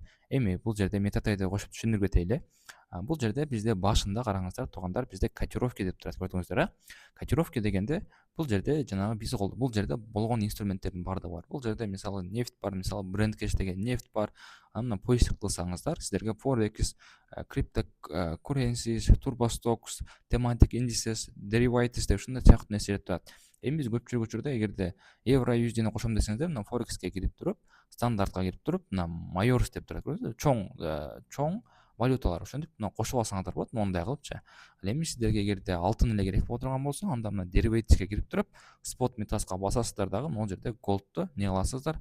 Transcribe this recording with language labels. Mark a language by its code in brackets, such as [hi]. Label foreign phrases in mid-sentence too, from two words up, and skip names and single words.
[ky] Эми бул жерде MetaTrader кошуп түшүндүрүп кетейли. Бул жерде бизде башында караңыздар туугандар, бизде котировки деп турат. Көрдүңүздөр, Котировки дегенде бул жерде жанагы биз бул жерде болгон инструменттердин баардыгы бар. Бул жерде мисалы нефть бар, мисалы BrentCash деген нефть бар. Анан поиск кылсаңыздар, сиздерге [en] Forex, cryptocurrencies, turbo stocks, thematic indices, derivatives [ky] деп ушундай сыяктуу нерселер турат. Эми биз көпчүлүк учурда эгерде евро USD кошом десеңиздер, мына Forexке кирип туруп, стандартка кирип туруп, мына Майорс деп турат. Көрдүңүзбү? Чоң валюталар ошентип мына кошуп алсаңыздар болот, мондай кылыпчы. Ал эми сиздерге эгерде алтын эле керек боло турган болсо, анда мына деривативке кирип туруп, спот метаска басасыздар дагы, могул жерде голдту эмне кыласыздар?